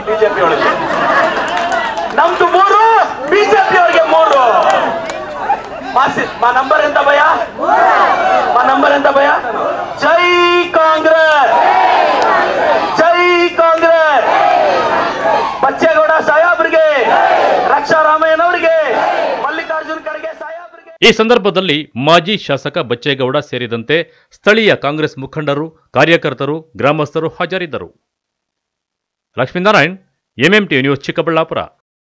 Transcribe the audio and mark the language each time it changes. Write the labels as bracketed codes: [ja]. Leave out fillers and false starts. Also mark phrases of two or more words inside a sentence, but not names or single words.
[te] బీజేపీ వాడికి నమ్దు 3, బీజేపీ వాడికి 3. మా నంబర్ ఎంత భయ్యా? మా నంబర్ ఎంత భయ్యా? జై కాంగ్రెస్, జై కాంగ్రెస్. [kn] బచ్చేగౌಡ ಸಾಹೇಬ್ರಿಗೆ, ರಕ್ಷಾರಾಮಯ್ಯನವರಿಗೆ, ಮಲ್ಲಿಕಾರ್ಜುನ್ ಖರ್ಗೆ ಸಾಹೇಬ್ರಿಗೆ. ಈ ಸಂದರ್ಭದಲ್ಲಿ ಮಾಜಿ ಶಾಸಕ ಬಚ್ಚೇಗೌಡ ಸೇರಿದಂತೆ ಸ್ಥಳೀಯ ಕಾಂಗ್ರೆಸ್ ಮುಖಂಡರು, ಕಾರ್ಯಕರ್ತರು, ಗ್ರಾಮಸ್ಥರು ಹಾಜರಿದ್ದರು. ಲಕ್ಷ್ಮೀನಾರಾಯಣ್, ಎಂಎಂಟಿ ನ್ಯೂಸ್, ಚಿಕ್ಕಬಳ್ಳಾಪುರ.